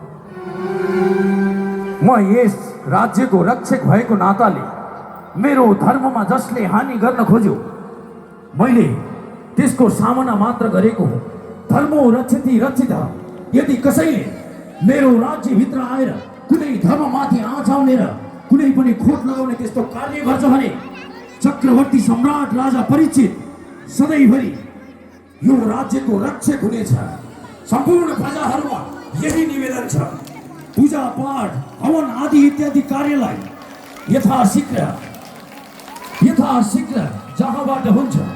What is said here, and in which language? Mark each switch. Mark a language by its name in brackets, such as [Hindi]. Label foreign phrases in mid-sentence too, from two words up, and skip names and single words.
[Nepali] म यस राज्यको रक्षक भएको नाताले मेरो धर्ममा जसले हानि गर्न खोज्यो मैले त्यसको सामना मात्र गरेको हो। [Sanskrit] धर्मो रक्षति रक्षित। [Nepali] यदि कसैले मेरो राज्यभित्र आएर कुनै धर्ममाथि आँच हाल्ने र कुनै पनि खोट लगाउने त्यस्तो कार्य गर्छ भने चक्रवर्ती सम्राट राजा परीक्षित सधैँभरि यो राज्यको रक्षक हुनेछ। सम्पूर्ण प्रजाहरूमा यही निवेदन छ, पूजा पाठ हवन आदि इत्यादि कार्यलाई यथाशीघ्र जहाँबाट हुन्छ